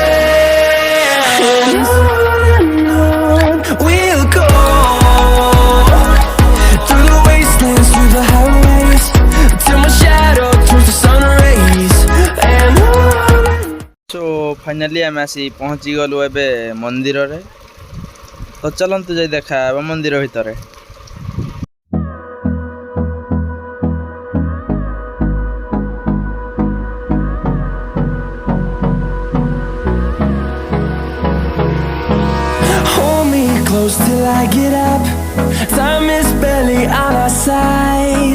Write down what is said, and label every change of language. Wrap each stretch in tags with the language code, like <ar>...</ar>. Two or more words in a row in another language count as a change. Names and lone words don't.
<en>We'll go through the wastelands, through the highways, till my shadow turns to sun rays. And so finally</en> <or>ଆମ ଆସି ପହଞ୍ଚି ଗଲୁ ଏବେ ମନ୍ଦିର ରେ। ତ ଚାଲନ୍ତୁ ଯାଇ ଦେଖା ମନ୍ଦିର ଭିତର।</or> <en>close till I get up. Time is barely on our side.</en>